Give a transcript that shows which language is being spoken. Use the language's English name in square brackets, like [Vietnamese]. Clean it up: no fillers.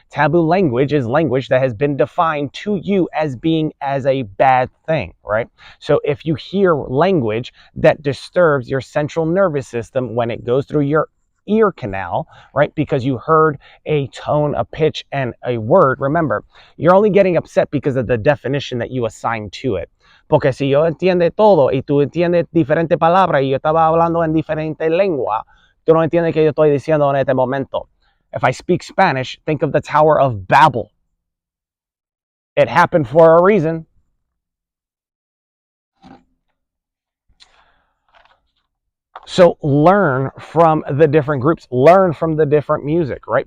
[English] Taboo language is language that has been defined to you as being as a bad thing, right? So if you hear language that disturbs your central nervous system when it goes through your ear canal, right? Because you heard a tone, a pitch, and a word. Remember, you're only getting upset because of the definition that you assign to it. [Spanish] Porque si yo entiende todo y tú entiendes diferentes palabras y yo estaba hablando en diferente lengua, tú no entiendes que yo estoy diciendo en este momento. [English] If I speak Spanish, think of the Tower of Babel. It happened for a reason. So learn from the different groups, learn from the different music, right?